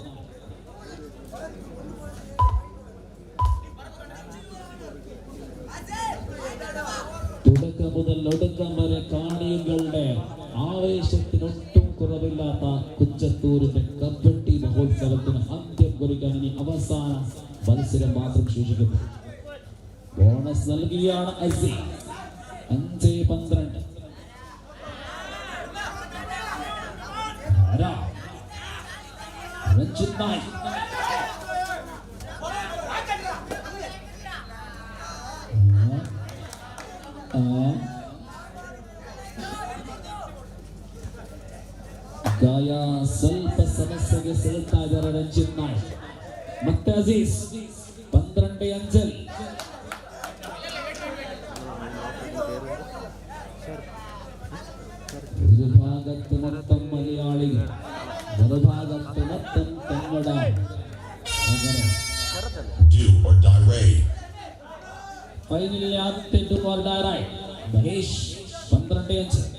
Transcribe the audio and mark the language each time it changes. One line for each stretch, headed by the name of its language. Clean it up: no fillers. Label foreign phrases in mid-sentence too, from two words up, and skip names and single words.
Malayalam: തുടക്കം മുതൽ ഒടുക്കം വരെ കാണികളുടെ ആവേശത്തിനൊട്ടും കുറവില്ലാത്ത കുഞ്ചത്തൂരിന്റെ കബഡി മഹോത്സവത്തിന് അന്ത്യം കുറിക്കാൻ ഇനി അവസാന മത്സരം മാത്രം ശേഷിക്കുന്നു. ബോണസ് നൽകിയാണ് അസി. 5-12.
Kannada: രഞ്ജിത്തായി ಗಾಯ ಸ್ವಲ್ಪ ಸಮಸ್ಯೆಗೆ ಸಿಗುತ್ತಾ ಇದ್ದಾರೆ ರಂಜಿತ್ ನಾಯಕ್. ಮತ್ತೆ ಅಜೀಜ್ 12-5.
Malayalam: ഒരു ഭാഗത്ത് മൊത്തം മലയാളികൾ, മറുഭാഗത്ത് മൊത്തം കന്നഡ. അങ്ങനെ ഫൈനലിൽ ആദ്യത്തെ ഡുവാർഡാറായി മഹേഷ് 12-5.